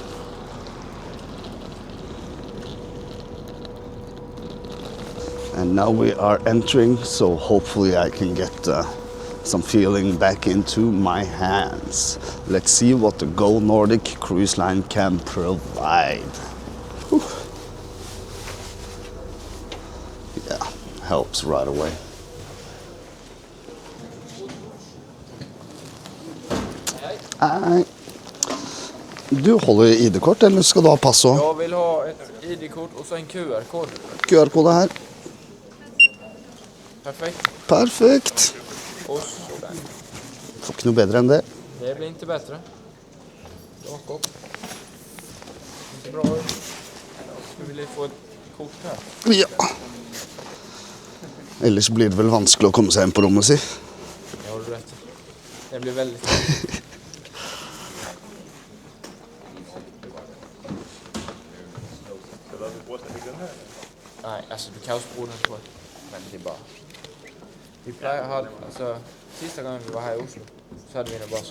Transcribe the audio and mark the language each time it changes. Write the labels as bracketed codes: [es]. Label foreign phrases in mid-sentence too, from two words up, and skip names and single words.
[en] And now we are entering, so hopefully I can get some feeling back into my hands. Let's see what the Go-Nordic cruise line can provide. Whew. Yeah, helps right away. [sv] Hej. Du håller i ID-kort eller ska du ha pass också? Jag vill ha ett ID-kort och så en QR-kod. QR-kode här. Perfekt. Perfekt. Och så där. Får inte något bättre än det. Det blir inte bättre. Jakob. Det ser bra ut. Skulle vilja få ett kort här. [no] Ja. Ellers blir det väl vanskelig å komme seg inn på rommet si. [sv] Jag har rätt. Det blir väldigt... Nej, alltså du kan ju språka den på. Men det är bara... Vi plejer ha, alltså sista gången vi var här i Oslo så hade vi den bara så.